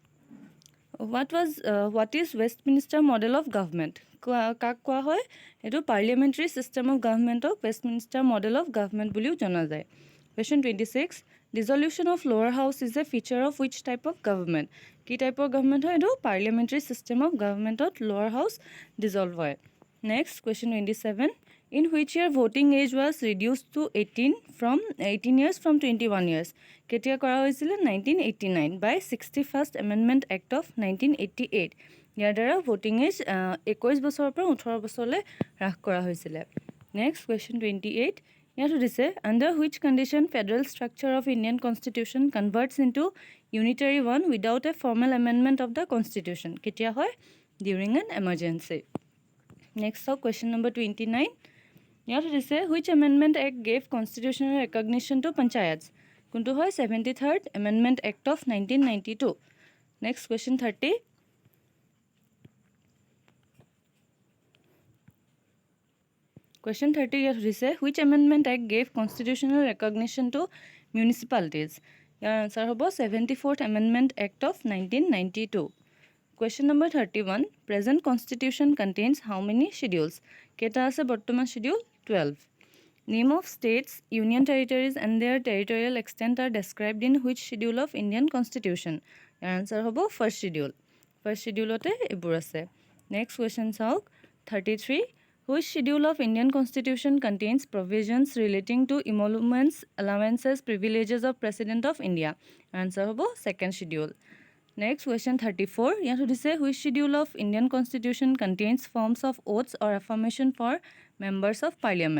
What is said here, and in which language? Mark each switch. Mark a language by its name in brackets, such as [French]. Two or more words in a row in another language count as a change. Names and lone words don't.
[English] what is Westminster model of government [Assamese] কাক কোৱা হয় এটো [English] parliamentary system of government of Westminster model of government [Assamese] বুলিও জনা যায় [English] question 26 dissolution of lower house is a feature of which type of government কি type of government [Assamese] হয় এটো [English] parliamentary system of government of lower house dissolve হয় next question 27 in which year voting age was reduced to 18 years from 21 years [Assamese] কেতিয়া কৰা হৈছিল [English] 1989 by 61st amendment act of 1988 [Assamese] ইয়াৰ দ্বাৰা [English] voting age 21 [Assamese] বছৰৰ পৰা 18 বছৰলৈ হ্ৰাস কৰা হৈছিল [English] next question 28 [Assamese] ইয়াত সুধিছে [English] under which condition federal structure of Indian constitution converts into unitary one without a formal amendment of the constitution [Assamese] কেতিয়া হয় [English] during an emergency. Next so question number 29 [Assamese] ইয়াত সুধিছে [English] which amendment act gave constitutional recognition to panchayats [Assamese] কোনটো হয় [English] 73rd amendment act of 1992. Next question 30 Question 30 [Assamese] ইয়াত সুধিছে [English] which amendment act gave constitutional recognition to municipalities [Assamese] ইয়াৰ answer হ'ব [English] 74th amendment act of 1992. Question number 31 present constitution contains how many schedules [Assamese] কেটা আছে বৰ্তমান [English] schedule 12. Name of states union territories and their territorial extent are described in which schedule of Indian constitution [Assamese] ইয়াৰ answer হ'ব [English] first schedule [Assamese] ওতে এবোৰ আছে. [English] Next question চাওক 33 Which schedule of Indian constitution contains provisions relating to emoluments, allowances, privileges of President of India? Answer hobo second schedule. Next question 34. [Assamese] ইয়াত সুধিছে [English] which schedule of Indian constitution contains forms of oaths or affirmation for members of parliament?